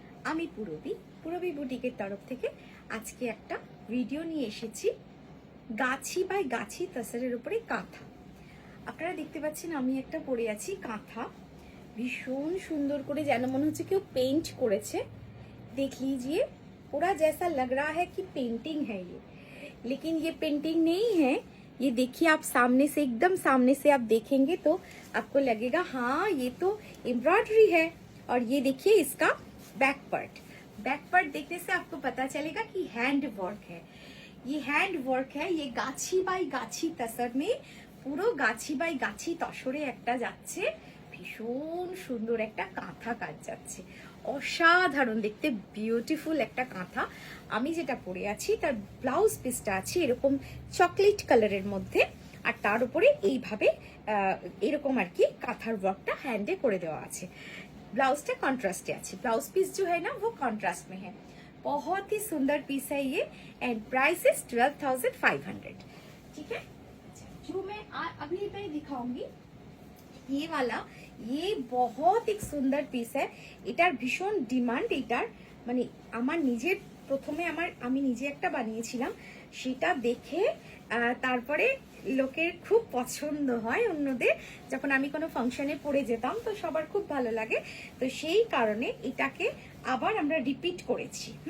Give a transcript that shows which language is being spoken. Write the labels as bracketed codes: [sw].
[bn] আমি পুরবী বুটিকের তরফ থেকে আজকে একটা ভিডিও নিয়ে এসেছি গাছি বাই গাছি তাসারের উপরে কাঁথা। আপনারা দেখতে পাচ্ছেন আমি একটা পরে আছি কাঁথা, ভীষণ সুন্দর করে যেন মনে হচ্ছে কেউ পেন্ট করেছে। [hi] देख लीजिए, पूरा जैसा लग रहा है कि पेंटिंग है ये, लेकिन ये पेंटिंग नहीं है। ये देखिए, आप सामने से एकदम सामने से आप देखेंगे तो आपको लगेगा हाँ ये तो एम्ब्रॉयडरी है। और ये देखिए इसका बैक पार्ट देखने से आपको पता चलेगा कि हैंड वर्क है। ये हैंड वर्क है। ये गाछी बाई गाछी तसर में [bn] পুরো গাছি বাই গাছি তসরে একটা যাচ্ছে, ভীষণ সুন্দর একটা কাঁথা কাজ যাচ্ছে, অসাধারণ দেখতে, বিউটিফুল একটা কাঁথা। আমি যেটা পরে আছি তার ব্লাউজ পিসটা আছে এরকম চকলেট কালারের মধ্যে, আর তার উপরে এইভাবে এরকম আর কি কাঁথার ওয়ার্কটা হ্যান্ডে করে দেওয়া আছে। [hi] ब्लाउज कॉन्ट्रास्ट है। ब्लाउज पीस जो है ना वो कॉन्ट्रास्ट में है। बहुत ही सुंदर पीस है ये [en] and price is [hi] 12,500। ठीक है, जो मैं अभी मैं दिखाऊंगी ये वाला, ये बहुत एक सुंदर पीस है। [bn] এটার ভীষণ ডিমান্ড। এটার মানে আমার নিজের প্রথমে আমি নিজে একটা বানিয়েছিলাম, সেটা দেখে তারপরে লোকের খুব পছন্দ হয় অন্যদের। যখন আমি কোনো ফাংশনে পরে যেতাম তো সবার খুব ভালো লাগে, তো সেই কারণে এটাকে আবার আমরা রিপিট করেছি।